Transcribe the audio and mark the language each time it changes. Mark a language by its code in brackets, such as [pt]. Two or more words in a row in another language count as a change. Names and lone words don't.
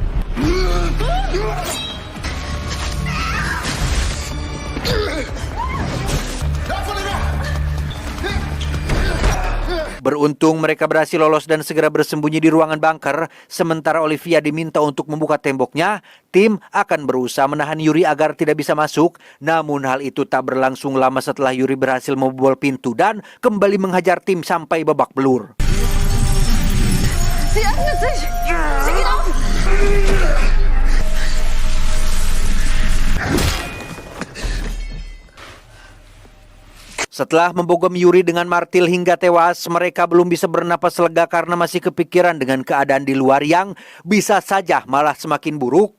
[id] Beruntung mereka berhasil lolos dan segera bersembunyi di ruangan bunker. Sementara Olivia diminta untuk membuka temboknya, Tim akan berusaha menahan Yuri agar tidak bisa masuk. Namun hal itu tak berlangsung lama setelah Yuri berhasil membobol pintu dan kembali menghajar Tim sampai babak belur. [de] Sie öffnet sich! Sie geht auf! [id] Setelah membogam Yuri dengan martil hingga tewas, mereka belum bisa bernapas lega karena masih kepikiran dengan keadaan di luar yang bisa saja malah semakin buruk.